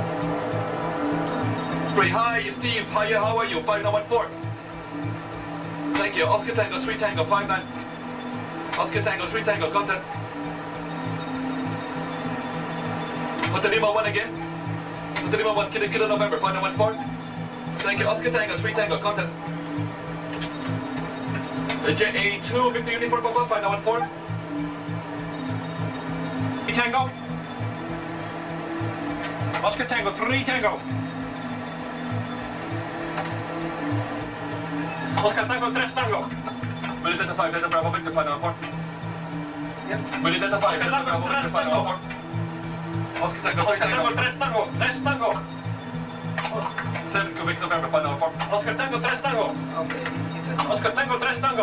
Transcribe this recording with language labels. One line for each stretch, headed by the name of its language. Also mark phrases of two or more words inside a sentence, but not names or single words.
English: Great, hi, Steve. Hi, how are you? 5914. Thank you. Oscar Tango 3 Tango 59. Oscar Tango 3 Tango contest. Hotel Lima 1 again. Hotel Lima 1 Kilo November 5914. Thank you. Oscar Tango 3 Tango contest. J82 Victor Uniform Papa 5914. 3 Tango. Oscar Tango 3 Tango. Oscar Tango 3 Tango. Will you identify Delta Bravo Victor 594? Yep. Will you identify Delta Bravo Victor 594? Oscar Tango 3 Tango. 3 Tango. 3 Tango. 7 Quebec November 594. Oscar Tango 3 Tango. Oscar Tango 3 Tango.